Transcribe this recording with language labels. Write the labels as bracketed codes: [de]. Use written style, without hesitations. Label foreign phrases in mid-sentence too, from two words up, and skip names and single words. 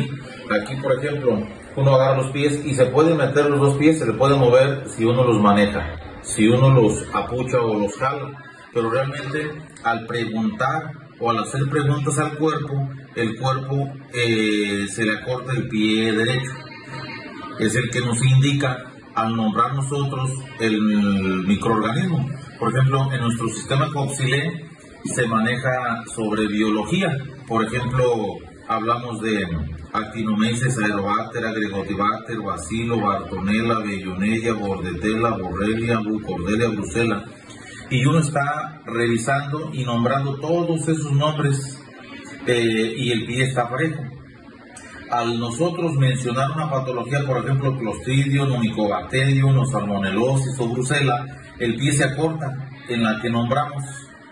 [es] Aquí, por ejemplo, uno agarra los pies y se puede meter los 2 pies, se le puede mover si uno los maneja, si uno los apucha o los jala, pero realmente al preguntar o al hacer preguntas al cuerpo, el cuerpo se le acorta el pie derecho. Es el que nos indica al nombrar nosotros el microorganismo. Por ejemplo, en nuestro sistema Coxilee se maneja sobre biología. Por ejemplo, hablamos de Actinomyces, Aerobacter, Agrigotibacter, Bacilo, Bartonella, Bellonella, Bordetella, Borrelia, Bucordelia, Brucella. Y uno está revisando y nombrando todos esos nombres y el pie está parejo. Al nosotros mencionar una patología, por ejemplo, Clostridium, Mycobacterium, o Salmonelosis o Brucella, el pie se acorta en la que nombramos.